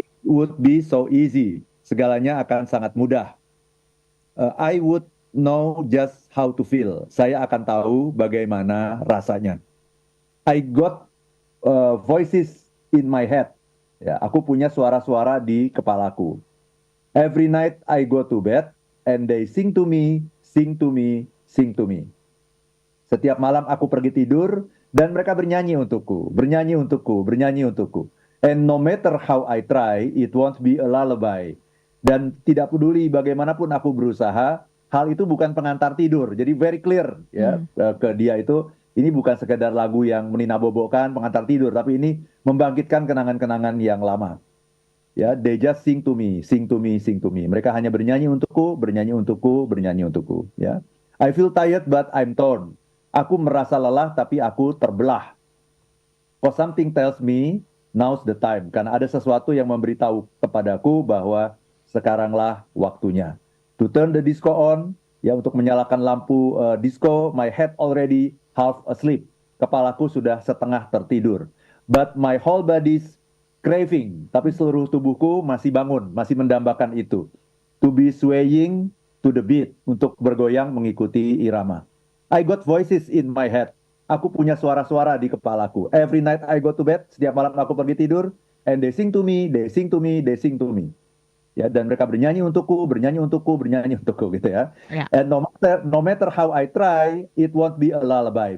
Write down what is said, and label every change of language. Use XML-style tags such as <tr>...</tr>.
<en>Would be so easy,</en> <id>segalanya akan sangat mudah.</id> <en>I would know just how to feel,</en> <id>saya akan tahu bagaimana rasanya.</id> <en>I got voices in my head.</en> <id>Ya, aku punya suara-suara di kepalaku.</id> <en>Every night I go to bed and they sing to me, sing to me, sing to me.</en> <id>Setiap malam aku pergi tidur dan mereka bernyanyi untukku, bernyanyi untukku, bernyanyi untukku.</id> <en>And no matter how I try, it won't be a lullaby.</en> <id>Dan tidak peduli bagaimanapun aku berusaha, hal itu bukan pengantar tidur. Jadi</id> <en>very clear</en> <id>ya Mhm. ke dia itu ini bukan sekedar lagu yang meninabobokan pengantar tidur, tapi ini membangkitkan kenangan-kenangan yang lama.</id> <en>Ya, they just sing to me, sing to me, sing to me.</en> <id>Mereka hanya bernyanyi untukku, bernyanyi untukku, bernyanyi untukku.</id> <en>Ya, I feel tired but I'm torn.</en> <id>Aku merasa lelah tapi aku terbelah.</id> <en>For something tells me now's the time.</en> <id>Karena ada sesuatu yang memberitahu kepadaku bahwa sekaranglah waktunya.</id> <en>To turn the disco on,</en> <id>ya untuk menyalakan lampu disco,</id> <en>my head already half asleep.</en> <id>Kepalaku sudah setengah tertidur.</id> <en>But my whole body's craving.</en> <id>Tapi seluruh tubuhku masih bangun, masih mendambakan itu.</id> <en>To be swaying to the beat.</en> <id>Untuk bergoyang mengikuti irama.</id> <en>I got voices in my head.</en> <id>Aku punya suara-suara di kepalaku.</id> <en>Every night I go to bed,</en> <id>setiap malam aku pergi tidur,</id> <en>and they sing to me, they sing to me, they sing to me.</en> <id>Ya, dan mereka bernyanyi untukku, bernyanyi untukku, bernyanyi untukku gitu ya. Ya.</id> <en>And no matter how I try, it won't be a lullaby.</en>